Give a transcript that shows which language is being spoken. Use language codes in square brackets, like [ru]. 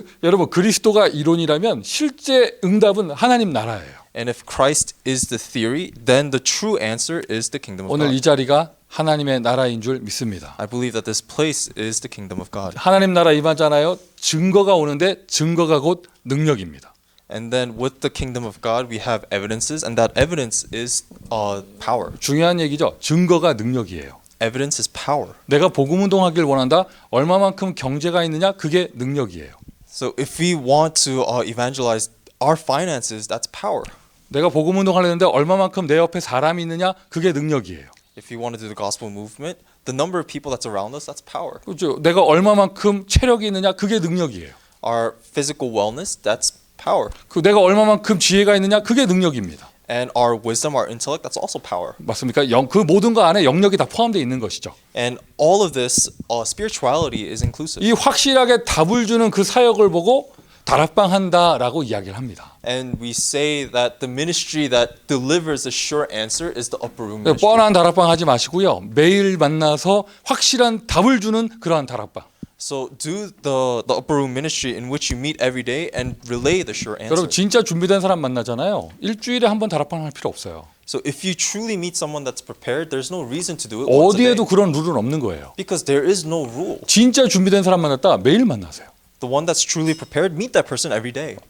[ko] 여러분 그리스도가 이론이라면 실제 응답은 하나님 나라예요. [en] And if Christ is the theory, then the true answer is the kingdom of [ko] 오늘 [en] God. [ko] 이 자리가 하나님의 나라인 줄 믿습니다. [en] I believe that this place is the kingdom of God. [ko] 하나님 나라 임하잖아요. 증거가 오는데 증거가 곧 능력입니다. [en] And then with the kingdom of God, we have evidences, and that evidence is power. [ko] 중요한 얘기죠. 증거가 능력이에요. [en] Evidence is power. [ko] 내가 복음 운동하길 원한다. 얼마만큼 경제가 있느냐? 그게 능력이에요. [en] So if we want to evangelize our finances, that's power. [ko] 내가 복음 운동하려는데 얼마만큼 내 옆에 사람이 있느냐? 그게 능력이에요. [en] If you want to do the gospel movement, the number of people that's around us, that's power. [ko] 그렇죠. 내가 얼마만큼 체력이 있느냐? 그게 능력이에요. [en] Our physical wellness, that's power. [ko] 그 내가 얼마만큼 지혜가 있느냐? 그게 능력입니다. [en] And our wisdom, our intellect, that's also power. [ko] 맞습니까? 그 모든 거 안에 영역이 다 포함되어 있는 것이죠. [en] And all of this, spirituality is inclusive. [ko] 이 확실하게 답을 주는 그 사역을 보고 다락방한다라고 이야기를 합니다. [en] And we say that the ministry that delivers the sure answer is the upper room ministry. [ko] 뻔한 다락방 하지 마시고요. 매일 만나서 확실한 답을 주는 그러한 다락방. [en] So do the upper room ministry in which you meet every day and relay the sure answer. [ko] 여러분 진짜 준비된 사람 만나잖아요. 일주일에 한 번 다락방 할 필요 없어요. [en] So if you truly meet someone that's prepared, there's no reason to do it once a day. [ko] 어디에도 그런 룰은 없는 거예요. [en] Because there is no rule. [ko] 진짜 준비된 사람 만났다 매일 만나세요. [en] The one that's truly prepared, meet that person every day.